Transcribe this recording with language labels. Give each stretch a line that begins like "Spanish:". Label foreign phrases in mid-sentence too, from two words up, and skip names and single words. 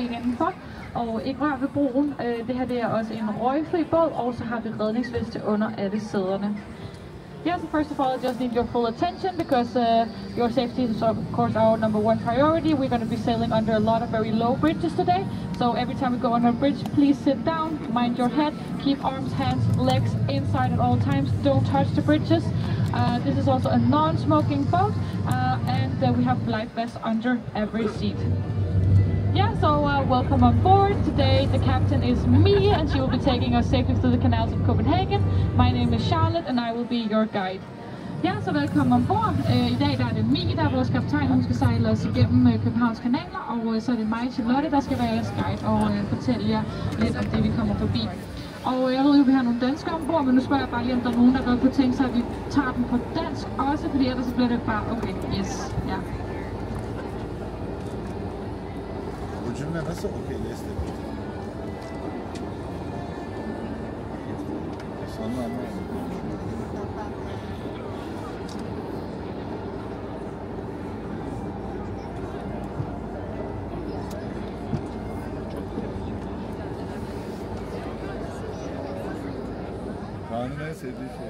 Danish: indenfor. Og ikke rør ved broen. Det her det er også en røgfri båd, og så har vi redningsveste under alle sæderne.
English: Yeah, so first of all, I just need your full attention because your safety is of course our #1 priority. We're going to be sailing under a lot of very low bridges today. So every time we go on a bridge, please sit down, mind your head, keep arms, hands, legs inside at all times. Don't touch the bridges. This is also a non-smoking boat and we have life vests under every seat. Yeah, so welcome on board. Today the captain is me and she will be taking us safely through the canals of Copenhagen. My name is Charlotte and I will be your guide.
Danish: Ja, så velkommen ombord. I dag der er det Mie, der er vores kaptajn, hun skal sejle os igennem Københavns kanaler, og så er det mig, Charlotte, der skal være jeres guide og fortælle jer lidt om det, vi kommer forbi. Og jeg ved jo, vi har nogle danskere ombord, men nu spørger jeg bare lige, om der er nogen, der godt kunne tænke sig, at vi tager den på dansk også, fordi ellers så bliver det bare, okay, yes, ja.
Turkish: Cümle nasıl okeyleşti? Sonra anlamadım. Kaan'ın en sevdiği şey.